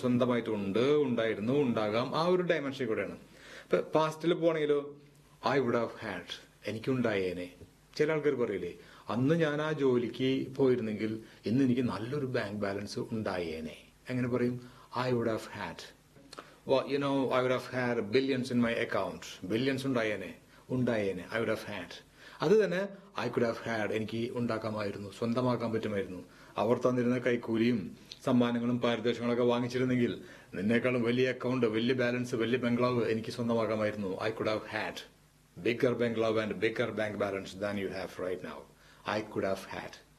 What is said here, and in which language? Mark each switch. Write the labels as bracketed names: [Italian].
[Malayalam] സ്വന്തമായിട്ട് ഉണ്ട്, ഉണ്ടായിരുന്നു, ഉണ്ടാകാം, ആ ഒരു ഡയമെൻഷൻ കൂടെയാണ്. ഇപ്പൊ പാസ്റ്റിൽ പോണെങ്കിലോ [English] I would have had, [Malayalam] എനിക്കുണ്ടായേനെ. ചില ആൾക്കാർ പറയില്ലേ, അന്ന് ഞാൻ ആ ജോലിക്ക് പോയിരുന്നെങ്കിൽ ഇന്ന് എനിക്ക് നല്ലൊരു ബാങ്ക് ബാലൻസ് ഉണ്ടായേനെ. എങ്ങനെ പറയും? [English] I would have had. I would have had billions in my account. [Malayalam] Billions ഉണ്ടായേനെ. [English] I would have had. [Malayalam] അത് തന്നെ [English] I could have had, [Malayalam] എനിക്ക് ഉണ്ടാക്കാമായിരുന്നു, സ്വന്തമാക്കാൻ പറ്റുമായിരുന്നു. അവർ തന്നിരുന്ന കൈക്കൂലിയും സമ്മാനങ്ങളും പാരിതോഷികങ്ങളൊക്കെ വാങ്ങിച്ചിരുന്നെങ്കിൽ നിന്നേക്കാളും വലിയ അക്കൗണ്ട്, വലിയ ബാലൻസ്, വലിയ ബംഗ്ലാവ് എനിക്ക് സ്വന്തമാക്കാമായിരുന്നു. [English] I could have had bigger bungalow and bigger bank balance than you have right now. I could have had.